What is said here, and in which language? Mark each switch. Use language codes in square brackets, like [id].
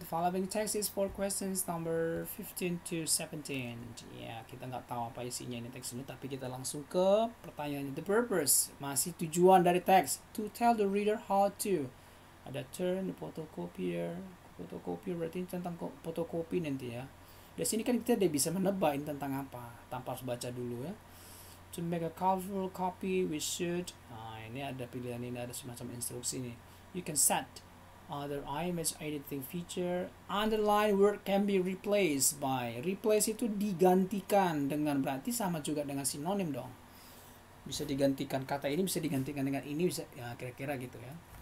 [en] The following text is for questions number 15 to 17. [id] Ya, kita nggak tahu apa isinya ini teks ini, tapi kita langsung ke pertanyaannya. [en] The purpose, [id] masih tujuan dari teks. [en] To tell the reader how to. [id] Ada turn, photocopier. Photocopier berarti tentang fotokopi nanti ya. Di sini kan kita bisa menebak ini tentang apa, tanpa harus baca dulu ya. [en] To make a colorful copy, we should. [id] Nah, ini ada pilihan, ini ada semacam instruksi nih. [en] You can set other image editing feature. Underline word can be replaced by. [id] Replace itu digantikan dengan, berarti sama juga dengan sinonim dong. Bisa digantikan, kata ini bisa digantikan dengan ini, bisa ya kira-kira gitu ya.